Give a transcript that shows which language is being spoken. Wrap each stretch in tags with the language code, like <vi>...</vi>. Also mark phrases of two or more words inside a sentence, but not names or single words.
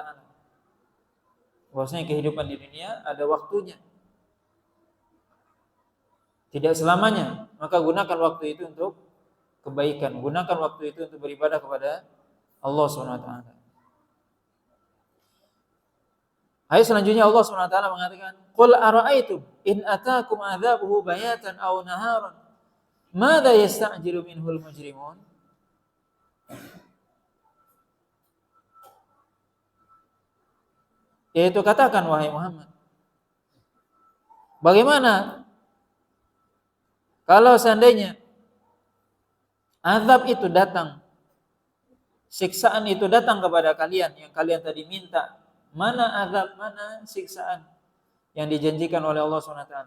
<id>Bahwasanya kehidupan di dunia ada waktunya. Tidak selamanya. Maka gunakan waktu itu untuk kebaikan. Gunakan waktu itu untuk beribadah kepada Allah SWT. Ayat selanjutnya Allah SWT mengatakan,</id> <ar>"قُلْ أَرَأَيْتُمْ إِنْ أَتَاكُمْ عَذَابُهُ بَيَاتًا أَوْ نَهَارًا مَاذَا يَسْتَعْجِلُ مِنْهُ الْمُجْرِمُونَ?"</ar> <id>Yaitu katakan wahai Muhammad, bagaimana kalau seandainya azab itu datang, siksaan itu datang kepada kalian yang kalian tadi minta, mana azab, mana siksaan yang dijanjikan oleh Allah SWT.</id>